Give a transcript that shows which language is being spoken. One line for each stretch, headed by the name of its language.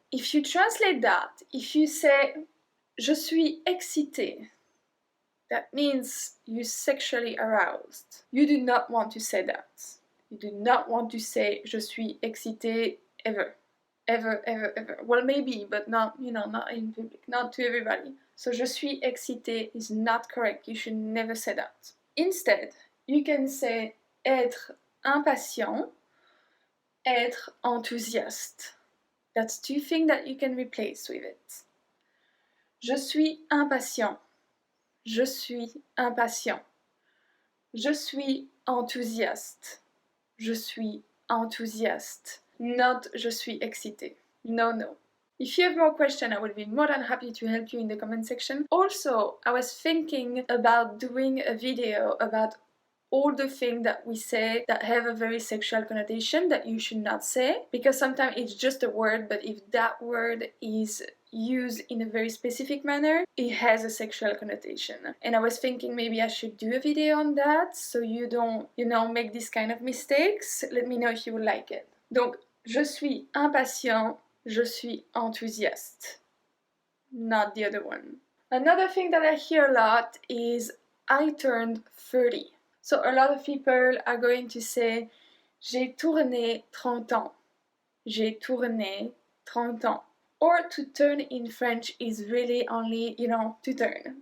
English: If you translate that, if you say,
French: je suis excité,
English: that means you're sexually aroused. You do not want to say that. You do not want to say,
French: je suis excité
English: ever. Ever, ever, ever. Well, maybe, but not, not in public, not to everybody. So,
French: je suis excité
English: is not correct. You should never say that. Instead, you can say
French: être impatient, être enthousiaste.
English: That's two things that you can replace with it.
French: Je suis impatient. Je suis impatient. Je suis enthousiaste. Je suis enthousiaste.
English: Not
French: je suis excité.
English: No, no. If you have more questions, I would be more than happy to help you in the comment section. Also, I was thinking about doing a video about all the things that we say that have a very sexual connotation that you should not say, because sometimes it's just a word, but if that word is used in a very specific manner, it has a sexual connotation. And I was thinking maybe I should do a video on that so you don't, make this kind of mistakes. Let me know if you would like it.
French: Donc, je suis impatient, je suis enthousiaste.
English: Not the other one. Another thing that I hear a lot is I turned 30. So a lot of people are going to say
French: j'ai tourné 30 ans. J'ai tourné 30 ans.
English: Or to turn in French is really only, to turn.